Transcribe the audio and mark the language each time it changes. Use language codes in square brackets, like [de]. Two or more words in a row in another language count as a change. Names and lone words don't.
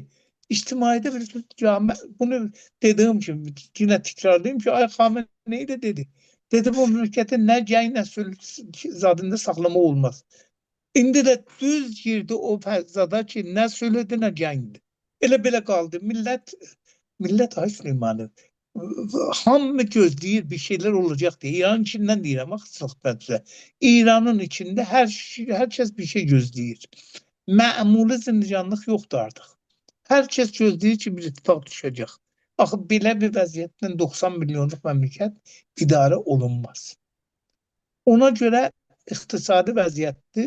[az] İctimaidə bunu dediyim kimi yine tekrarlayayım ki, Ay Xameneyi de dedi. Dedi bu memleketin nə gəy, nə sülh zadında saxlama olmaz. İndi də düz girdi o fəzada ki, nə sülhüdür, nə gəngdir. Elə belə qaldı. Millət Ay Süleymanı hamı gözləyir [tr] bir şeyler olacak diye. [az] İranın içinden deyirəm, axı İranın içinde herkes bir şey gözləyir. Məmuli zindicanlıq yoxdur artıq. Herkes gözləyir ki, bir ittifaq düşəcək. Axı belə bir vəziyyətlə 90 milyonluq məmləkət idarə olunmaz. Ona görə iqtisadi vəziyyətdir.